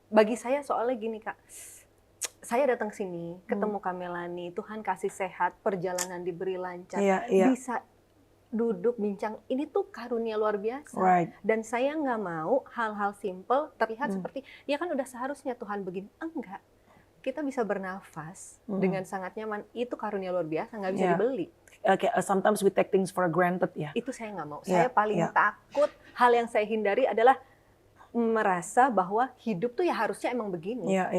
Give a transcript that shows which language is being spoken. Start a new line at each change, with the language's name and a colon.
Indonesian: Bagi saya soalnya gini Kak, saya datang sini, ketemu Kamilani, Tuhan kasih sehat, perjalanan diberi lancar, bisa duduk bincang, ini tuh karunia luar biasa. Dan saya nggak mau hal-hal simple terlihat seperti ya kan udah seharusnya Tuhan begini. Enggak, kita bisa bernafas dengan sangat nyaman, itu karunia luar biasa, nggak bisa dibeli.
English: Sometimes we take things for granted ya.
Indonesian: Itu saya nggak mau. Saya paling takut, hal yang saya hindari adalah merasa bahwa hidup tuh ya harusnya emang begini.